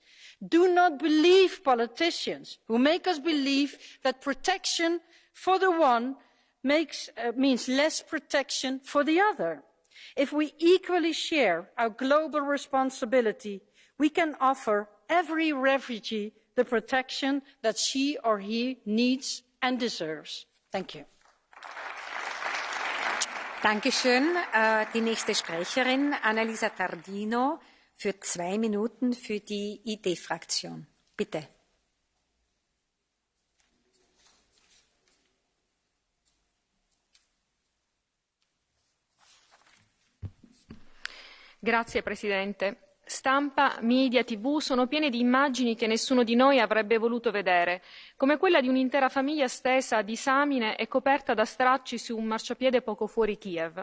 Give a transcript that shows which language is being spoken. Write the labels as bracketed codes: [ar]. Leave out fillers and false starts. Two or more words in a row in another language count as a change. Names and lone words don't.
[en] Do not believe politicians who make us believe that protection for the one means less protection for the other. If we equally share our global responsibility, we can offer every refugee the protection that she or he needs and deserves. Thank you. [de] Dankeschön. Die nächste Sprecherin, Annalisa Tardino, für 2 Minuten für die ID-Fraktion. Bitte. [it] Grazie Presidente. Stampa, media, TV sono piene di immagini che nessuno di noi avrebbe voluto vedere, come quella di un'intera famiglia stesa a disamine e coperta da stracci su un marciapiede poco fuori Kiev.